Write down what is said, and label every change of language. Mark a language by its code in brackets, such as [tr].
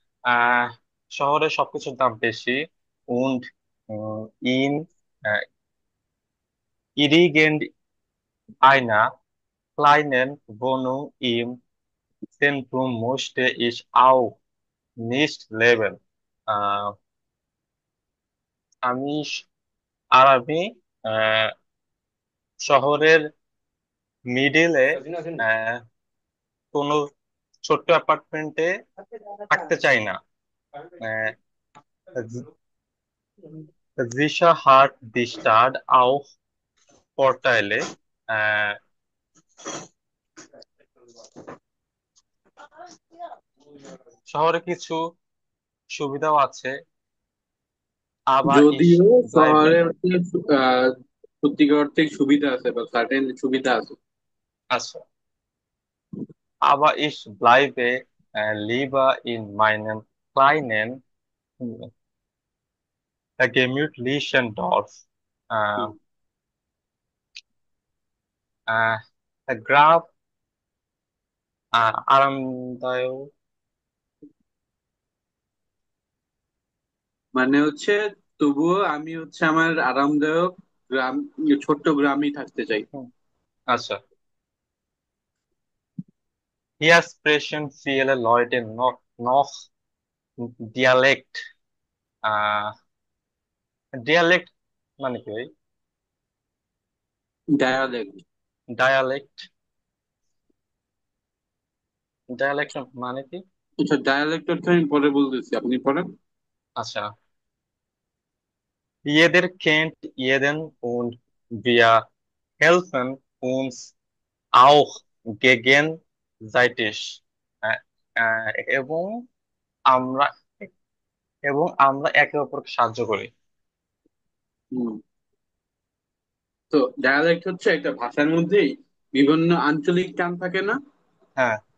[bn] আহ, শহরে সবকিছুর দাম বেশি। [de] und in আহ, irgendeiner kleinen Wohnung im Zentrum möchte ich auch nicht leben। [bn] আহ, আমি স- আমি আহ, শহরের মিডিলে কোনো ছোট্ট অ্যাপার্টমেন্টে থাকতে চাই না। [de] আহ, Sicher hat die Stadt auch Vorteile। [bn] আহ, শহরে কিছু সুবিধাও আছে। [de] aber ich [bn] যদিও [de] bleibe [bn] শহরে হচ্ছে আহ, সত্যিকার অর্থে সুবিধা আছে বা সার্টেন সুবিধা আছে। [de] আচ্ছা aber ich bleibe lieber in meinem kleinen gemütlichen Dorf। হুম। [bn] আহ, আহ, গ্রাম আরামদায়ক। মানে হচ্ছে তবুও আমি হচ্ছে আমার আরামদায়ক গ্রাম, ছোট্ট গ্রামই থাকতে চাই। [de] হুম, আচ্ছা, hier sprechen viele Leute noch Dialekt। [bn] আহ ডিয়ালেক্ট মানে কি ভাই? ডায়ালেক্ট। ডায়ালেক্ট, ডায়ালেক্ট মানে কি? আচ্ছা, ডায়ালেক্ট অর্থ আমি পরে বলতেছি, আপনি পড়েন। [de] আচ্ছা, jeder kennt jeden und wir helfen uns auch gegenseitig। [bn] আহ, আহ, এবং আমরা আমরা একে অপরকে সাহায্য করি। হুম। তো ডায়ালেক্ট হচ্ছে একটা ভাষার মধ্যেই বিভিন্ন আঞ্চলিক টান থাকে না? হ্যাঁ,